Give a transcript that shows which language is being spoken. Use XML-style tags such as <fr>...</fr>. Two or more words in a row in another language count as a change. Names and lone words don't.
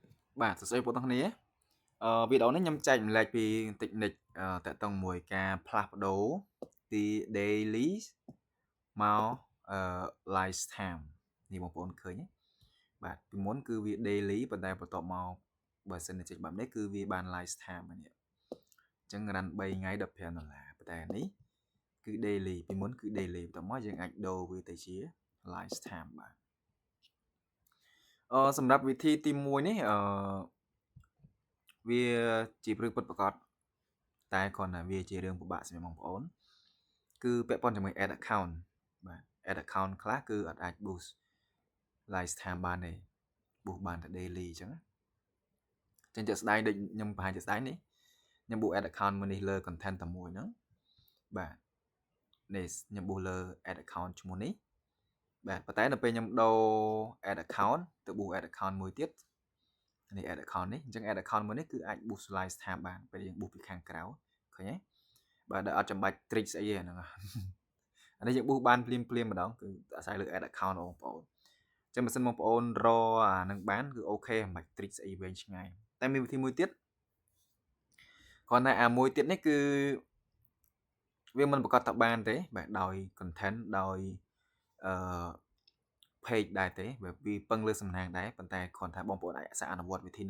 <km>បាទសួស្តីបងប្អូនទាំងគ្នាវីដេអូនេះខ្ញុំចែកម្លែកពីតិចនិចតកតងមួយការផ្លាស់ប្ដូរពី daily មក</km> <en>live time</en> <km>នេះបងប្អូនឃើញទេបាទពីមុនគឺវា daily ប៉ុន្តែបន្ទាប់មកបើសិនជាបែបនេះគឺវាបាន</km> <en>live time</en> <km>ហើយនេះអញ្ចឹងរ៉ាន់3ថ្ងៃ$15ប៉ុន្តែនេះគឺ daily ពីមុនគឺ daily បន្ទាប់មកយើងអាចដូរវាទៅជា</km> <en>live time</en> <km>បាទសម្រាប់វិធីទី1នេះវាជារឿងពិតប្រាកដតែគ្រាន់តែវាជារឿងពិបាកសម្រាប់ បងប្អូនគឺពាក់ព័ន្ធជាមួយ</km> <en>add account</en> <km>បាទ</km> <en>add account</en> <km>ខ្លះគឺអត់អាច</km> <en>boost live time</en> <km>បានទេ boost បានតែ daily អញ្ចឹងចឹងជាក់ស្ដែងដូចខ្ញុំបង្ហាញជាក់ស្ដែងនេះខ្ញុំ</km> <en>boost add account</en> <km>មួយនេះលើ content តែមួយហ្នឹងបាទនេះខ្ញុំ boost លើ</km> <en>add account</en> <km>ឈ្មោះនេះបាទប៉ុន្តែដល់ពេលខ្ញុំដូរ</km> <en>add account</en> <km>ទៅ</km> <en>boost add account</en> <km>មួយទៀតនេះ</km> <en>add account</en> <km>នេះអញ្ចឹង add account មួយនេះគឺអាច</km> <en>boost live time</en> <km>បានពេលយើង boost ពីខាងក្រៅឃើញទេបាទដែលអត់ចាំបាច់ trick ស្អីទេហ្នឹងអានេះយើង boost បានភ្លាមម្ដងគឺអាស្រ័យលើ</km> <en>add account</en> <km>បងប្អូនអញ្ចឹងបើសិនបងប្អូនរអានឹងបានគឺអូខេមិនបាច់ trick ស្អីវែងឆ្ងាយ តែមានវិធីមួយទៀតគ្រាន់តែអាមួយទៀតនេះគឺវាមិនប្រកាសថាបានទេបាទដោយ content ដោយអឺ page ដែរទេវាពឹងលើសំណាងដែរប៉ុន្តែគ្រាន់តែបងប្អូនអាចសាកអនុវត្តវិធីនឹង</km>